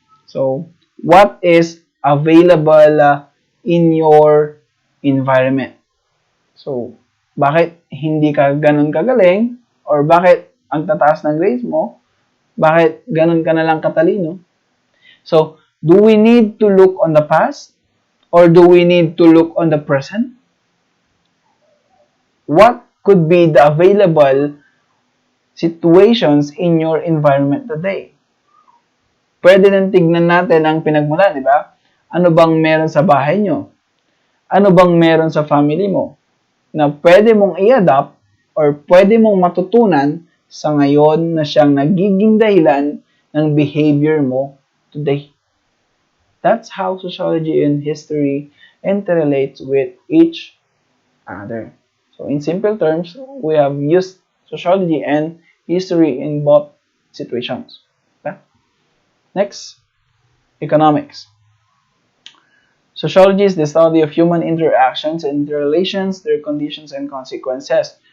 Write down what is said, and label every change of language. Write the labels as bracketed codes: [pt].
[en] So, what is available in your environment? [tl] So, bakit hindi ka ganun kagaling or bakit ang tataas ng grades mo? Bakit ganun ka na lang katalino? [en] So, do we need to look on the past or do we need to look on the present? What could be the available situations in your environment today? [tl] Pwede nang tignan natin ang pinagmulan, di ba? Ano bang meron sa bahay nyo? Ano bang meron sa family mo? Na pwede mong i-adapt or pwede mong matutunan sa ngayon na siyang nagiging dahilan ng behavior mo today. [en] That's how sociology and history interrelates with each other. So in simple terms, we have used sociology and history in both situations. Okay? Next, economics. Sociology is the study of human interactions and interrelations, their conditions and consequences.